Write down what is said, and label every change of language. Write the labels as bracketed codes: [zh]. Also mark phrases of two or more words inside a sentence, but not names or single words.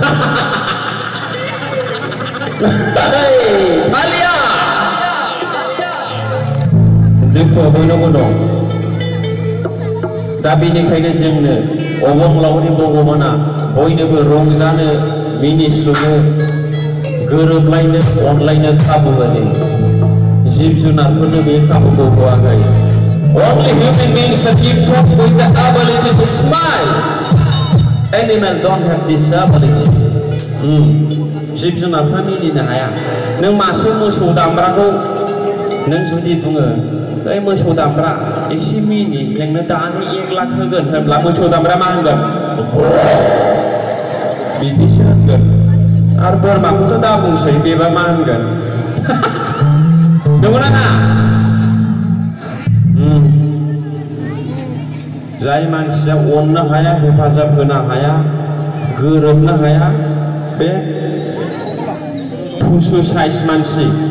[brx] हालिया दुखुआ बयनावबो दं दा बेनिखायनो जोंनो अबंलावरि भगबाना बयनोबो रंजानो मिनिस्लुनो गोरोबलायनो अनलायनो खाबु होदों जिब जुनारफोरनो बे खाबुखौ होआखै [en] only human beings are gifted with the ability to smile animals don't have this ability [brx] जिब जुनारफ्रा मिनिनो हाया नों मासे मोसौ दामब्राखौ नों जुदि बुङो ओइ मोसौ दामब्रा एसे मिनि नोंनो दानो 1 लाख होगोन होनब्ला मोसौ दामब्रा मा होनगोन बिदिसो होनगोन आरो बोरमाखौथ' दा बुंसै बेबा मा होनगोन नंगौना ना जाय मानसिया अननो हाया हेफाजाब होनो हाया गोरोबनो हाया बे फुसु साइज मानसि